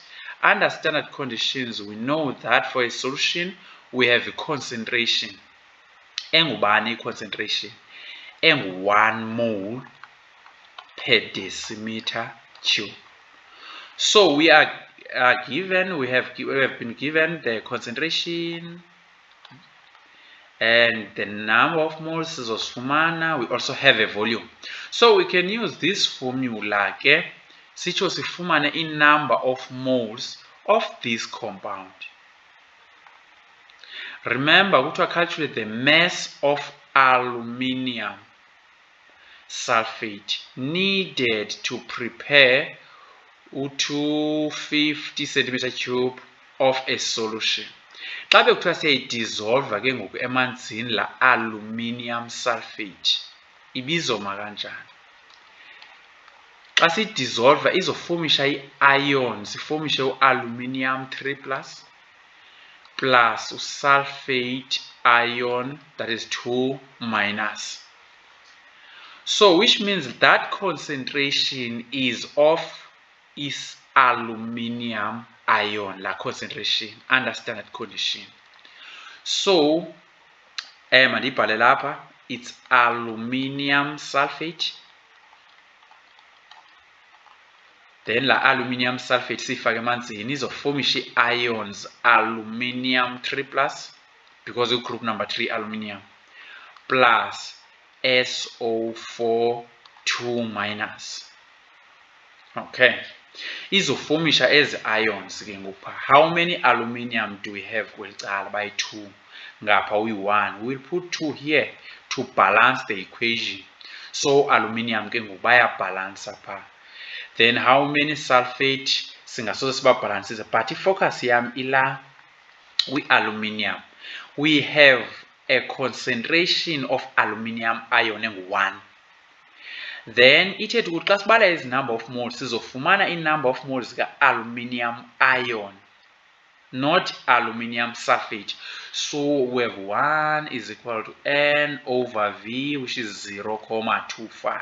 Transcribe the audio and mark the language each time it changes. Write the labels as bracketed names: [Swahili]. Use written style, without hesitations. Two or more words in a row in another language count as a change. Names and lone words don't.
[English] Under standard conditions, we know that for a solution we have a concentration. Engubani concentration? 1 mole per decimeter cube. So we have been given the concentration and the number of moles sizosifumana. We also have a volume. So we can use this formula [Xhosa] ke sitsho sifumane [English] in number of moles of this compound. Remember, we calculate the mass of aluminium sulfate needed to prepare 250 cm3 of a solution. [Xhosa] Xa bekuthiwa siyayidissolve ke ngoku emanzini la aluminium sulfate ibizoma kanjani? Xa siyidissolve izofomisha ii-ions, ifomishe u-aluminium 3+ [English] plus sulfate ion, that is 2-. So which means that concentration is of is aluminium ion, la concentration under standard condition. So [Xhosa] mandiyibhale lapha, [English] it's aluminium sulfate. Then la aluminium sulfate [Xhosa] siyifake emanzini izofomisha ii-ions [English] aluminium 3+, because group number 3 aluminium, plus SO4 2-. [Xhosa] Okay, izofomisha ezi ions ke ngoku. [English] How many aluminium do we have [Xhosa] kweli cala? [English] By 2. [Xhosa] Ngapha uyi-1. [English] We'll put 2 here to balance the equation. [Xhosa] So aluminium ke ngoku bayabhalansa pha. [English] Then how many sulfate [Xhosa] singasoze sibabhalansise, but ifocus yam ila kwi-aluminium. [English] We have a concentration of aluminium ion engu-1. [Xhosa] Then ithethe ukuthi xa sibala ezi [English] number of moles [Xhosa] sizofumana [English] i-number of moles ka-aluminium ion, not aluminium sulfate. So we have 1 is equal to N over V, which is 0.25.